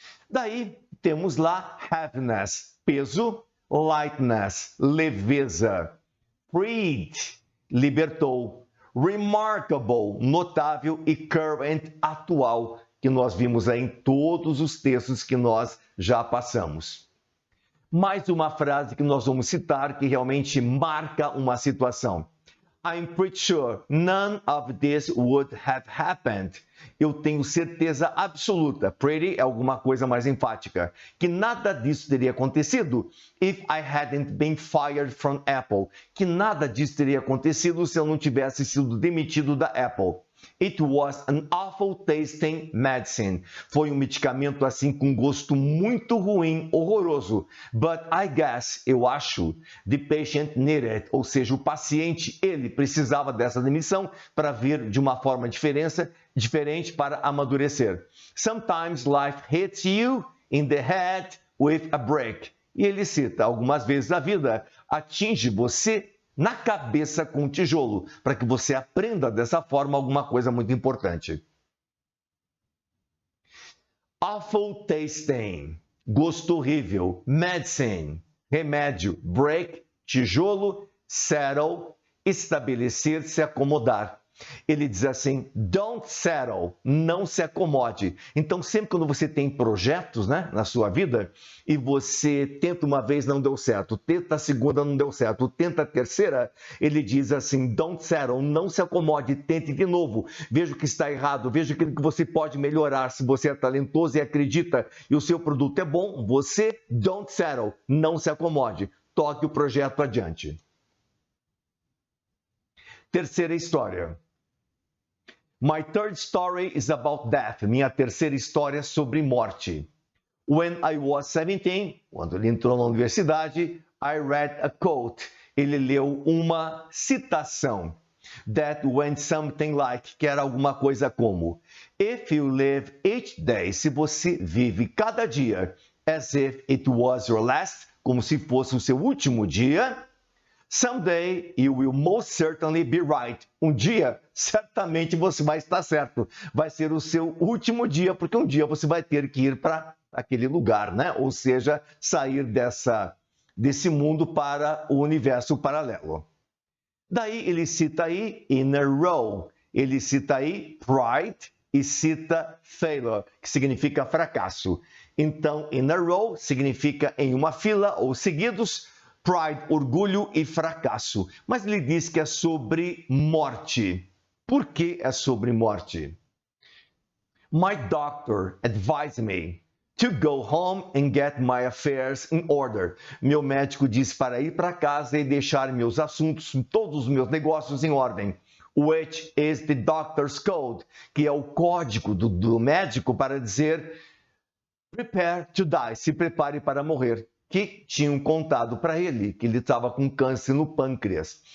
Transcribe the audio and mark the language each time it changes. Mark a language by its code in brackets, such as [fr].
[pt] Daí temos lá heaviness, peso, lightness, leveza, freed, libertou, remarkable, notável e current, atual, que nós vimos aí em todos os textos que nós já passamos. Mais uma frase que nós vamos citar que realmente marca uma situação. [en] I'm pretty sure none of this would have happened. [pt] Eu tenho certeza absoluta, pretty é alguma coisa mais enfática, que nada disso teria acontecido [en] if I hadn't been fired from Apple. [pt] Que nada disso teria acontecido se eu não tivesse sido demitido da Apple. [en] It was an awful tasting medicine. [pt] Foi um medicamento assim com gosto muito ruim, horroroso. [en] But I guess, [pt] eu acho, [en] the patient needed, [pt] ou seja, o paciente, ele precisava dessa demissão para vir de uma forma diferente para amadurecer. [en] Sometimes life hits you in the head with a brick. [pt] E ele cita, algumas vezes a vida atinge você na cabeça com um tijolo, para que você aprenda dessa forma alguma coisa muito importante. [en] Awful tasting, [pt] gosto horrível. Medicine, remédio. Break, tijolo. Settle, estabelecer, se acomodar. Ele diz assim, [en] don't settle, [pt] não se acomode. Então, sempre quando você tem projetos, né, na sua vida, e você tenta uma vez, não deu certo, tenta a segunda, não deu certo, tenta a terceira, ele diz assim, [en] don't settle, [pt] não se acomode, tente de novo, veja o que está errado, veja aquilo que você pode melhorar. Se você é talentoso e acredita e o seu produto é bom, você [en] don't settle, [pt] não se acomode, toque o projeto adiante. Terceira história. [en] My third story is about death. [pt] Minha terceira história é sobre morte. [en] When I was 17, [pt] quando ele entrou na universidade, [en] I read a quote. [pt] Ele leu uma citação. [en] That went something like, [pt] que era alguma coisa como, [en] if you live each day, [pt] se você vive cada dia, [en] as if it was your last, [pt] como se fosse o seu último dia, [en] someday you will most certainly be right. [pt] Um dia, certamente você vai estar certo. Vai ser o seu último dia, porque um dia você vai ter que ir para aquele lugar, né? Ou seja, sair desse mundo para o universo paralelo. Daí ele cita aí in a row. Ele cita aí pride e cita failure, que significa fracasso. Então, in a row significa em uma fila ou seguidos. Pride, orgulho e fracasso. Mas ele diz que é sobre morte. Por que é sobre morte? [en] My doctor advised me to go home and get my affairs in order. [pt] Meu médico disse para ir para casa e deixar meus assuntos, todos os meus negócios em ordem. [en] Which is the doctor's code, [pt] que é o código do médico para dizer [en] prepare to die, [pt] se prepare para morrer. Que tinham contado para ele que ele estava com câncer no pâncreas.